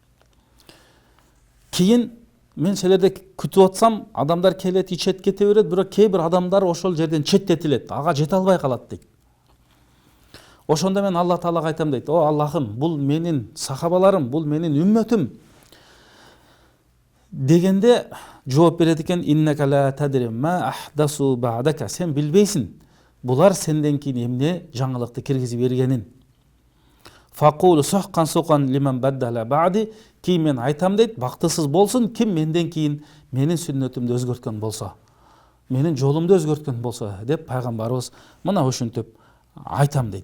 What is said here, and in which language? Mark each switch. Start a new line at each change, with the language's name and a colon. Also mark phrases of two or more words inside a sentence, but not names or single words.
Kyrgyz: Кийин мен силерди күтүп атсам, адамдар келет, ичет, кете берет, бирок кээ бир адамдар ошол жерден четтетилет, ага жете албай калат дейт. Ошондо мен Алла Таалага айтам дейт: "О Аллахым, бул менин сахабаларым, бул менин үммөтүм." Дегенде жооп берет экен:
Arabic: "إنك لا تدري ما أحدثوا بعدك."
Kyrgyz: Сен билбейсиң, булар сенден кийин эмне жаңылыкты киргизип бергенин.
Arabic: فأقول سحقا سحقا لمن بدل بعدي.
Kyrgyz: Кийин мен айтам дейт, бактысыз болсун ким менден кийин менин сүннөтүмдү өзгөрткөн болсо, менин жолумду өзгөрткөн болсо деп пайгамбарыбыз мына ушинтип айтам дейт.